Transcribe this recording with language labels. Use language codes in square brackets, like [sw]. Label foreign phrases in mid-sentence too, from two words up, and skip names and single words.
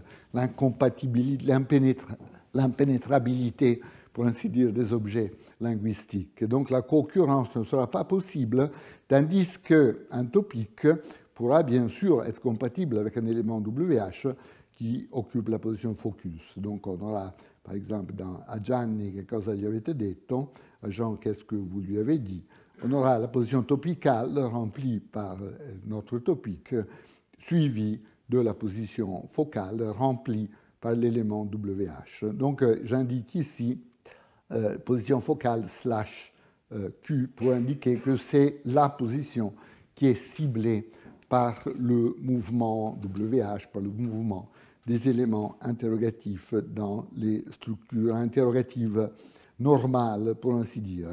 [fr] C'est l'incompatibilité, l'impénétrabilité pour ainsi dire, des objets linguistiques. Et donc la co-occurrence ne sera pas possible, tandis qu'un topique pourra bien sûr être compatible avec un élément WH qui occupe la position focus. Donc on aura, par exemple, [it] à Gianni, che cosa gli avete detto, [fr] à Jean, qu'est-ce que vous lui avez dit. On aura la position topicale remplie par notre topique, suivie de la position focale remplie par l'élément WH. Donc j'indique ici position focale / Q pour indiquer que c'est la position qui est ciblée par le mouvement WH, par le mouvement des éléments interrogatifs dans les structures interrogatives normales, pour ainsi dire.